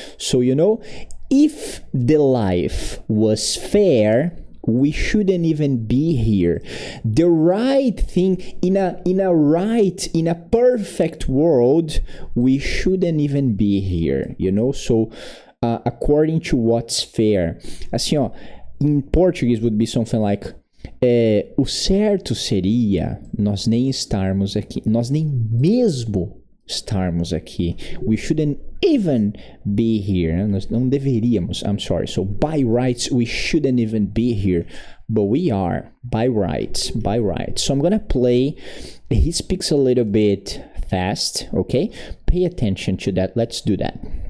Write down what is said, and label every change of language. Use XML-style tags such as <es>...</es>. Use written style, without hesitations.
<en>So, if the life was fair, we shouldn't even be here. The right thing, in a perfect world, we shouldn't even be here, So, according to what's fair.</en> <pt>Assim, ó,</pt> <en>in Portuguese would be something like,</en> <pt>o certo seria nós nem estarmos aqui, nós nem mesmo estarmos aqui.</pt> <en>We shouldn't even be here.</en> <pt>Nós não deveríamos.</pt> <en>I'm sorry. So by rights, we shouldn't even be here. But we are. By rights. By rights. So I'm going to play. He speaks a little bit fast. Okay? Pay attention to that. Let's do that.</en>